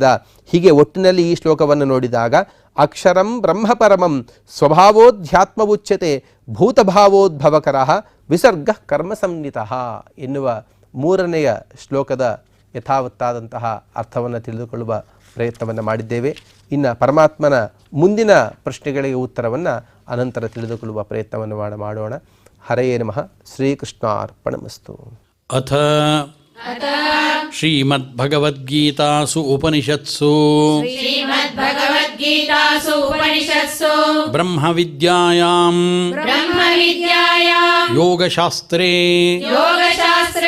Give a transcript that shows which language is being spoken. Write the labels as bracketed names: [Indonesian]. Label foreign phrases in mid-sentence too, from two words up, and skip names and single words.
[Kannada] ಹೀಗೆ ಒಟ್ಟಿನಲ್ಲಿ ಈ ಶ್ಲೋಕವನ್ನು ನೋಡಿದಾಗ [Sanskrit] ಅಕ್ಷರಂ ಬ್ರಹ್ಮಪರಮಂ ಸ್ವಭಾವೋಧ್ಯಾತ್ಮ ಉಚ್ಯತೆ ಭೂತಭಾವೋದ್ಭವಕರ ವಿಸರ್ಗ ಕರ್ಮ ಸಂಹಿತಃ [Kannada] ಎನ್ನುವ 3ನೆಯ ಶ್ಲೋಕದ ಯಥಾವತ್ತಾದಂತಹ ಅರ್ಥವನ್ನು ತಿಳಿದುಕೊಳ್ಳುವ ಪ್ರಯತ್ನವನ್ನು ಮಾಡಿದ್ದೇವೆ. ಇನ್ನು ಪರಮಾತ್ಮನ ಮುಂದಿನ ಪ್ರಶ್ನೆಗಳಿಗೆ ಉತ್ತರವನ್ನು ಅನಂತರ ತಿಳಿದುಕೊಳ್ಳುವ ಪ್ರಯತ್ನವನ್ನು ಮಾಡೋಣ. [Sanskrit] ಹರಯೇ ನಮಃ. ಶ್ರೀಕೃಷ್ಣಾರ್ಪಣಮಸ್ತು. ಅಥ ಶ್ರೀಮದ್ಭಗವದ್ಗೀತಾಸು ಉಪನಿಷತ್ಸು श्रीमद्भगवद्गीतासु उपनिषत्सु ಬ್ರಹ್ಮವಿದ್ಯಾಯಾಂ ब्रह्मविद्यायां ಯೋಗಶಾಸ್ತ್ರೇ योगशास्त्रे